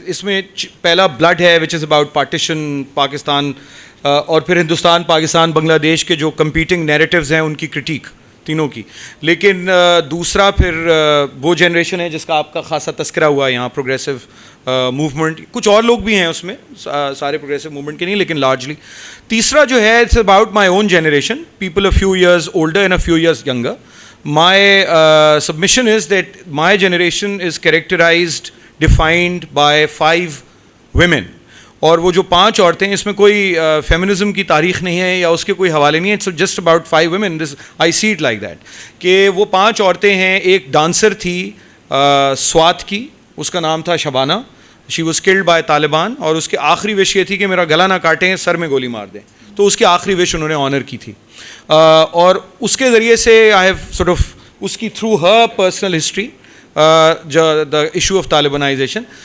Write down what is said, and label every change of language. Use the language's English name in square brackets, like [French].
[Urdu] اس میں پہلا بلڈ ہے [English] which is about partition [Urdu] پاکستان، اور پھر ہندوستان، پاکستان، بنگلہ دیش کے جو [English] competing narratives [Urdu] ہیں ان کی کرٹیک تینوں کی. لیکن دوسرا پھر وہ جنریشن ہے جس کا آپ کا خاصا تذکرہ ہوا یہاں، پروگریسو موومنٹ. کچھ اور لوگ بھی ہیں اس میں، سارے پروگریسو موومنٹ کے نہیں لیکن لارجلی. تیسرا جو ہے [English] It's about my own generation, people a few years older and a few years younger. My submission is that my generation is characterized, defined by 5 women. [Urdu] اور وہ جو 5 عورتیں، اس میں کوئی فیمنزم کی تاریخ نہیں ہے یا اس کے کوئی حوالے نہیں ہے. [English] It's just about 5 women. I see it like that [Urdu] کہ وہ 5 عورتیں ہیں. ایک ڈانسر تھی سوات کی، اس کا نام تھا Shabana. [English] she was killed by [Urdu] Taliban, اور اس کی آخری وش یہ تھی کہ میرا گلا نہ کاٹیں، سر میں گولی مار دیں. تو اس کی آخری وش انہوں نے آنر کی تھی، اور اس کے ذریعے سے [English] I have sort of [Urdu] اس کی [English] Through her personal history the issue of Talibanization.